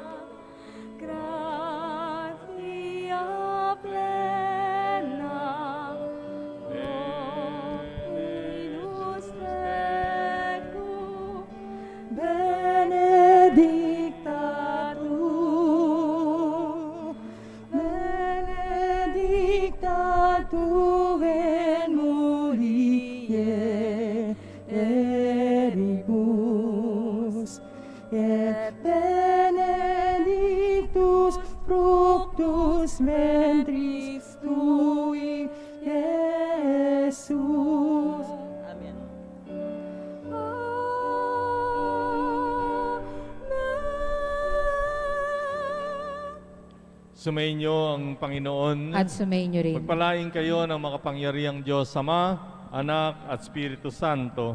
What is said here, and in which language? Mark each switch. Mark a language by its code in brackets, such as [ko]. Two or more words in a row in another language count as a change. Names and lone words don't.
[la] gratia plena, Dominus tecum, benedicta tu, in mulieribus, et benedictus fructus ventris tui, Jesus. Amen. [tl] Sumainyo ang Panginoon. At sumainyo rin. Pagpalain kayo ng makapangyarihang Diyos Ama, Anak at Espiritu Santo.